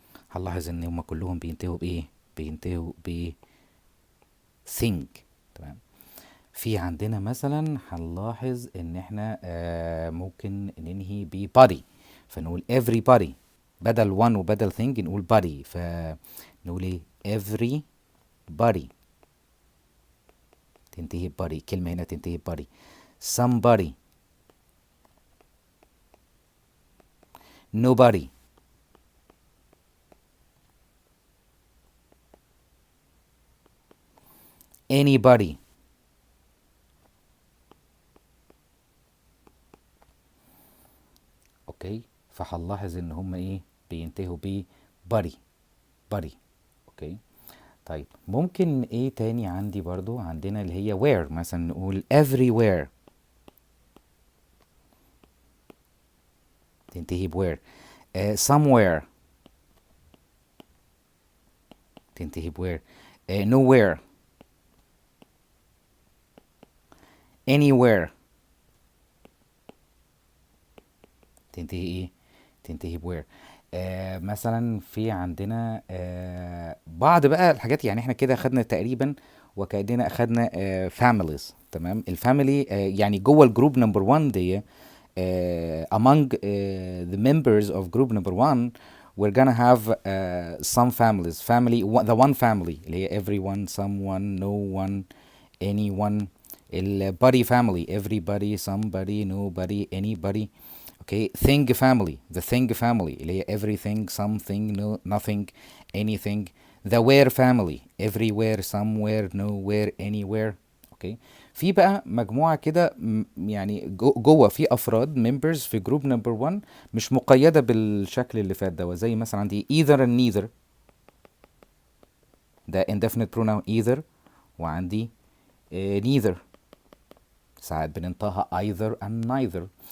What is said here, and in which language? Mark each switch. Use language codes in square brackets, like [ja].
[ar] هنلاحظ ان هما كلهم بينتهوا بايه؟ بينتهوا ب think. تمام. في عندنا مثلا هنلاحظ ان احنا ممكن ننهي ب body. فنقول everybody بدل one وبدل thing نقول body. فنقول ايه؟ everybody تنتهي ب body. كلمة هنا تنتهي ب body. [en] somebody. nobody. anybody. [ar] اوكي. فهنلاحظ ان هم ايه؟ بينتهوا ب body. [en] body. [ar] اوكي. طيب ممكن ايه تاني عندي؟ برضو عندنا اللي هي where. مثلا نقول everywhere تنتهي ب where. somewhere تنتهي ب where. [en] nowhere. [ar] anywhere تنتهي ايه؟ تنتهي ب where. مثلا في عندنا بعض بقى الحاجات. يعني احنا كده خدنا تقريبا وكأننا اخدنا families. تمام. الفاميلي يعني جوه الجروب نمبر 1 دي [en] among the members of group number 1 we're gonna have some families. the one family [ar] اللي هي [en] everyone, someone, no one, anyone. body family everybody, somebody, nobody, anybody. Okay. thing family the thing family [ar] اللي هي [en] everything, something, no, nothing, anything. the where family everywhere, somewhere, nowhere, anywhere. [ar] اوكي. في بقى مجموعة كده يعني جوه في افراد members في جروب نمبر 1 مش مقيدة بالشكل اللي فات ده. زي مثلا عندي either and neither ده indefinite pronoun either. وعندي neither ساعات بننطقها either and neither.